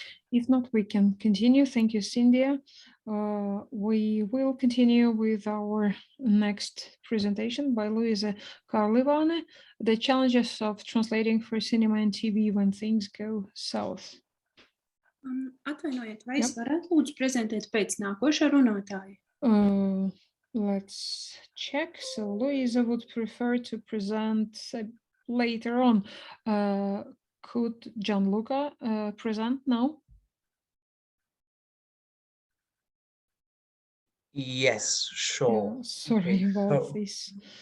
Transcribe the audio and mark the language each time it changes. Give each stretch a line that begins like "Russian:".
English: If not, we can continue. Thank you, Cynthia. We will continue with our next presentation by Luisa Karlivane, The Challenges of Translating for Cinema and TV When Things Go South.
Latvian: Atvainojiet, vai es varētu lūdzu prezentēt pēc nākošā runātāja?
English: Let's check. So Luisa would prefer to present later on. Could Gianluca present now? Yes, sure. Yeah, sorry about this.